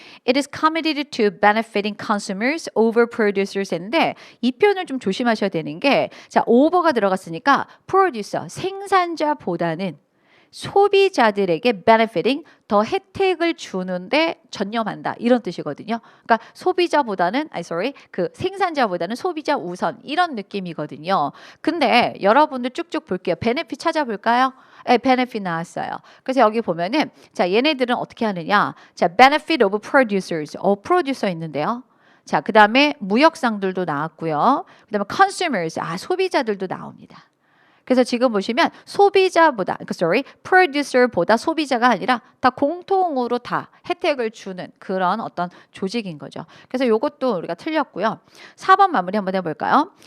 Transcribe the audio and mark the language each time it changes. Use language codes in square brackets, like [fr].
[en] It is committed to benefiting consumers over producers [ko] 인데 이 표현을 좀 조심하셔야 되는 게 자, over가 들어갔으니까 producer, 생산자보다는 소비자들에게 benefiting 더 혜택을 주는데 전념한다 이런 뜻이거든요. 그러니까 소비자보다는 그 생산자보다는 소비자 우선 이런 느낌이거든요. 근데 여러분들 쭉쭉 볼게요. benefit 찾아볼까요? 네, benefit 나왔어요. 그래서 여기 보면은 자 얘네들은 어떻게 하느냐? 자 [en] benefit of producers, [ko] producer 있는데요. 자 그다음에 무역상들도 나왔고요. 그다음에 consumers, 소비자들도 나옵니다. 그래서 지금 보시면 소비자보다, producer보다 소비자가 아니라 다 공통으로 다 혜택을 주는 그런 어떤 조직인 거죠. 그래서 이것도 우리가 틀렸고요. 4번 마무리 한번 해볼까요?